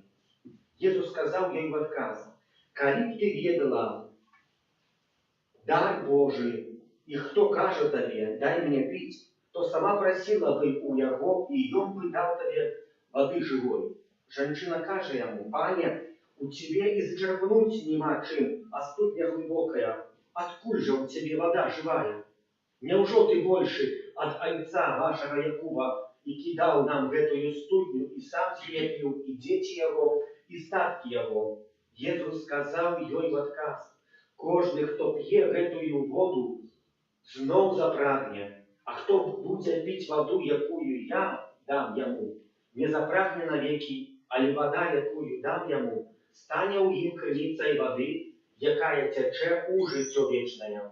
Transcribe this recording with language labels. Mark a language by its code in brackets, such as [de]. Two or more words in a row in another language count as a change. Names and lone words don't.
[rue] Єсус сказав їй в отказ: коли б ти ведала дар Божий, і хто каже тобі, дай мені пить, то сама просила би у його, і він би дав тобі води живої. Жінка каже йому: пане, у тебе і зачерпнуть нема чим, а студня глибока. Откуль же у тебе вода живая? Неужо ты больше от отца вашего Якуба, и кидал нам в эту студню, и сам себе пил, и дети его, и статки его? Єсус сказав їй в отказ: кожний, хто п'є эту воду, знов запрагне, а хто буде пить воду, якую я дам йому, не запрагне навеки, але вода, якую дам йому, стане у їм криницею води, якая тече у життя вічне.